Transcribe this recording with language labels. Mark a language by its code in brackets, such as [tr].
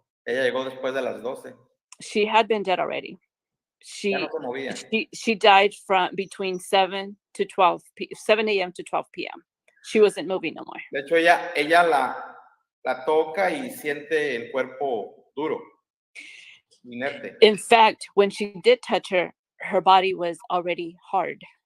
[es] Ella llegó después de las 12. [en] She had been dead already. [es] Ya no se movía. [en] She died from between 7 a.m. to 12 p.m. She wasn't moving no more. [es] De hecho, ella la toca y siente el cuerpo duro, inerte. [en] In fact, when she did touch her, her body was already hard.